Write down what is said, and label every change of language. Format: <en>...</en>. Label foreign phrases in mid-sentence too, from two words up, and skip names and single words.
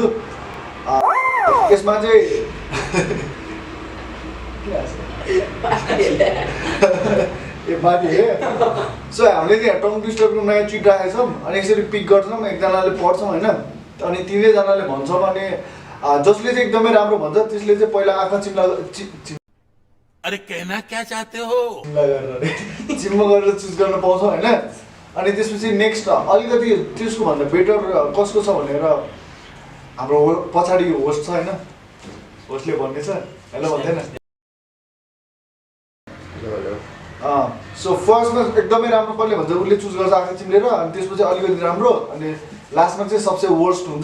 <ne>यसमा चाहिँ ए माथि हे सो हामीले चाहिँ टङ ट्विस्टरको नयाँ चिट राखेको छौँ अनि यसरी पिक गर्छौँ एकजनाले पढ्छौँ होइन अनि तिनैजनाले भन्छौँ अनि जसले चाहिँ एकदमै राम्रो भन्छ त्यसले चाहिँ पहिला आँखा चिम्ला</ne> <hi>अरे कहना क्या चाहते हो</hi> <ne>चिम्लो गरेर चुज गर्न पाउँछौँ होइन. अनि त्यसपछि नेक्स्ट अलिकति त्यसको भन्दा बेटर कसको छ भनेर हाम्रो पछाडि होस्ट छ होइन होस्टले भन्ने छ हेलो भन्दैन. सो फर्स्टमा एकदमै राम्रो कसले भन्छ उसले चुज गर्छ आँखा चिम्लेर अनि त्यसपछि अलिकति राम्रो अनि लास्टमा चाहिँ सबसे वर्स्ट हुन्छ.</ne>